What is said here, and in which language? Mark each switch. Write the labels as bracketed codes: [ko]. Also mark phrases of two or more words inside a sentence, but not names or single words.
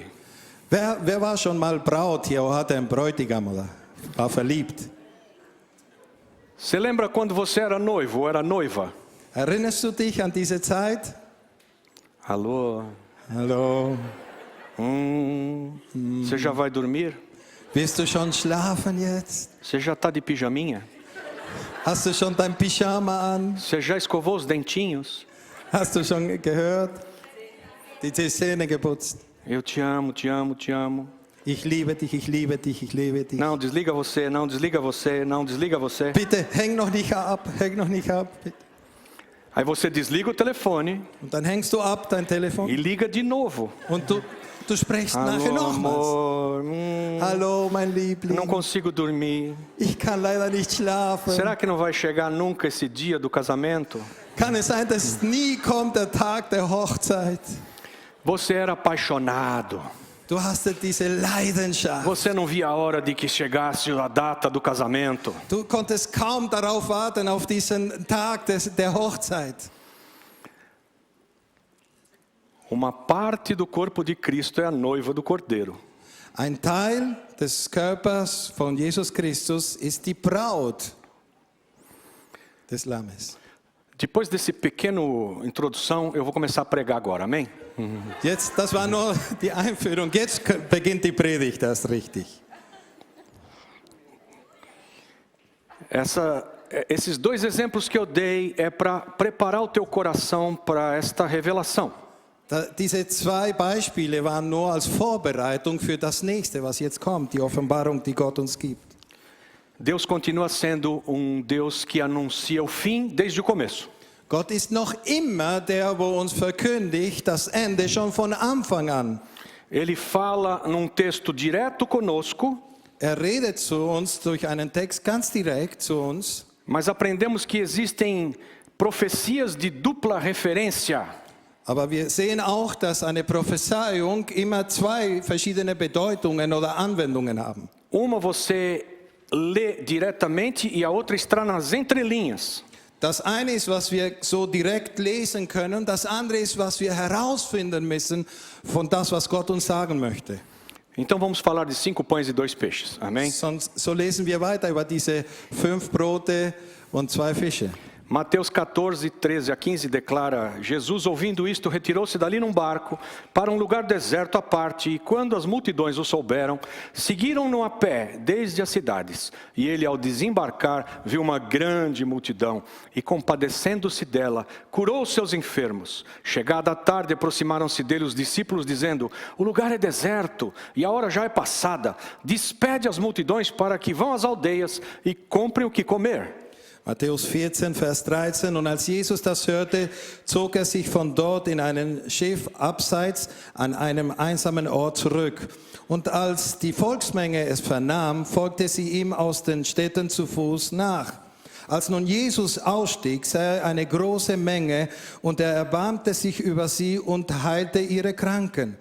[de] Wer war schon mal Braut hier oder hatte einen Bräutigam oder war verliebt? [pt] Você lembra quando você era noivo ou era noiva? [de] Erinnerst du dich an diese Zeit? [pt] Alô? [de] Hallo? [pt] Você já vai dormir? [de] Wirst du schon schlafen jetzt? [pt] Você já está de pijaminha? [de] Hast du schon dein Pyjama an? [pt] Você já escovou os dentinhos? [de] Hast du schon gehört? Die Zähne geputzt. [pt] Eu te amo, te amo, te amo. [de] Ich liebe dich, ich liebe dich, ich liebe dich. [pt] Não, desliga você, não desliga você, não desliga você. [de] Bitte häng noch nicht ab, häng noch nicht ab. Bitte. [pt] Aí você desliga o telefone [de] Und dann hängst du ab dein Telefon [pt] e liga de novo. [de] und du sprichst nachher [pt] Alô, [de] nochmals. [pt] amor, [de] Hallo, mein Liebling. [pt] não consigo dormir. [de] Ich kann leider nicht schlafen. [pt] Será que não vai chegar nunca esse dia do casamento? [de] Kann es sein, dass nie kommt der Tag der Hochzeit? [pt] Você era apaixonado. [de] Du hast diese Leidenschaft. [pt] Você não via a hora de que chegasse a data do casamento. [de] Du konntest kaum darauf warten, auf diesen Tag der Hochzeit. [pt] Uma parte do corpo de Cristo é a noiva do Cordeiro. [de] Ein Teil des Körpers von Jesus Christus ist die Braut des Lammes. [pt] Depois desse pequeno introdução, eu vou começar a pregar agora, amém? [de] Jetzt, das war nur die Einführung. Jetzt beginnt die Predigt erst richtig. [pt] Esses 2 exemplos que eu dei é para preparar o teu coração para esta revelação. [de] Diese 2 Beispiele waren nur als Vorbereitung für das nächste, was jetzt kommt, die Offenbarung, die Gott uns gibt. [pt] Deus continua sendo Deus que anuncia o fim desde o começo. [de] Gott ist noch immer der, wo uns verkündigt, das Ende schon von Anfang an. [pt] Ele fala num texto direto conosco, [de] Redet zu uns durch einen Text ganz direkt zu uns. [pt] mas aprendemos que existem profecias de dupla referência. [de] Aber wir sehen auch, dass eine Prophezeiung immer 2 verschiedene Bedeutungen oder Anwendungen haben. [pt] Uma você lê diretamente e a outra está nas entrelinhas. [de] Das eine ist, was wir so direkt lesen können, das andere ist, was wir herausfinden müssen von das, was Gott uns sagen möchte. [pt] Então vamos falar de 5 pães e 2 peixes, amém? [de] So lesen wir weiter über diese 5 Brote und 2 Fische. [pt] Mateus 14, 13 a 15 declara: Jesus, ouvindo isto, retirou-se dali num barco para um lugar deserto à parte, e quando as multidões o souberam, seguiram-no a pé desde as cidades. E ele, ao desembarcar, viu uma grande multidão, e compadecendo-se dela, curou os seus enfermos. Chegada a tarde, aproximaram-se dele os discípulos, dizendo: o lugar é deserto, e a hora já é passada. Despede as multidões para que vão às aldeias e comprem o que comer. [de] Matthäus 14, Vers 13. Und als Jesus das hörte, zog er sich von dort in ein Schiff abseits an einem einsamen Ort zurück. Und als die Volksmenge es vernahm, folgte sie ihm aus den Städten zu Fuß nach. Als nun Jesus ausstieg, sah er eine große Menge, und er erbarmte sich über sie und heilte ihre Kranken.